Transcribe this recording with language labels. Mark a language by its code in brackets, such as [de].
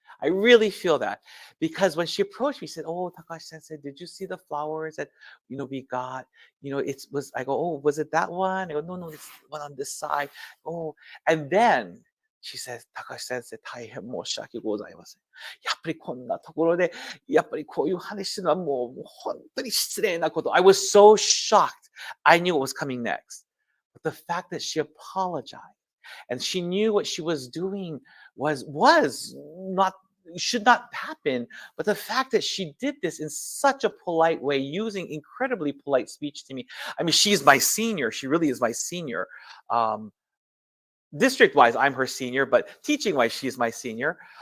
[en] I really feel that because when she approached me, she said, "Oh, Takashi Sensei, did you see the flowers that we got? I go, oh, was it that one? I go, no, it's the one on this side. Oh, and then she says, Takashi Sensei, [ja] 大変申し訳ございません。やっぱりこんなところで、やっぱりこういう話するのはもう本当に失礼なこと。 [en] I was so shocked. I knew what was coming next. But the fact that she apologized. And she knew what she was doing was not should not happen. But the fact that she did this in such a polite way, using incredibly polite speech to me. I mean, she's my senior. She really is my senior. District-wise, I'm her senior, but teaching-wise, she's my senior.